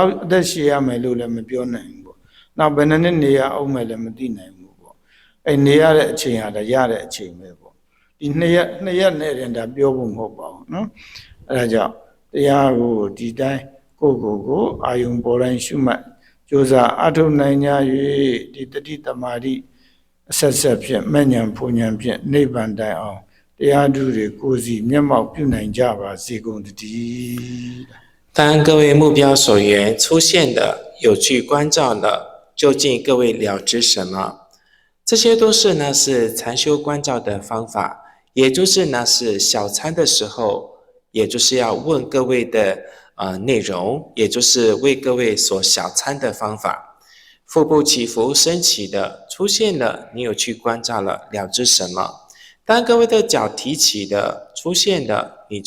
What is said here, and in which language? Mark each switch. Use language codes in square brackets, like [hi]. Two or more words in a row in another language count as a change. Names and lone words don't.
[my] လောက်အသက်ရှင်ရမယ်လို့လည်းမပြောနိုင်ဘူးပေါ့နောက်ဘယ်နှစ်နှစ်နေရအောင်မယ်လည်းမသိနိုင်ဘူးပေါ့အဲနေရတဲ့အချိန်ဟာဒါရတဲ့အချိန်ပဲပေါ့ဒီ2ရက်နဲ့တင်ဒါပြောဖို့မဟုတ်ပါဘူးနော်အဲဒါကြောင့်တရားကိုဒီတိုင်းကိုအာယုံပေါ်တိုင်းရှုမှတ်ကြိုးစားအထုနိုင်ကြ၍ဒီတတိတမာတိအဆက်ဆက်ဖြင့်မဉဏ်ဖူဉဏ်ဖြင့်နိဗ္ဗာန်တိုင်အောင်တရားဓုတွေကိုယ်စီမျက်မှောက်ပြုနိုင်ကြပါစေကုန်သတည်း [zh] 当各位目标所缘出现的有去关照的究竟各位了知什么这些都是呢是禅修关照的方法也就是呢是小参的时候也就是要问各位的内容也就是为各位所小参的方法腹部起伏升起的出现了你有去关照了了知什么当各位的脚提起的出现了你就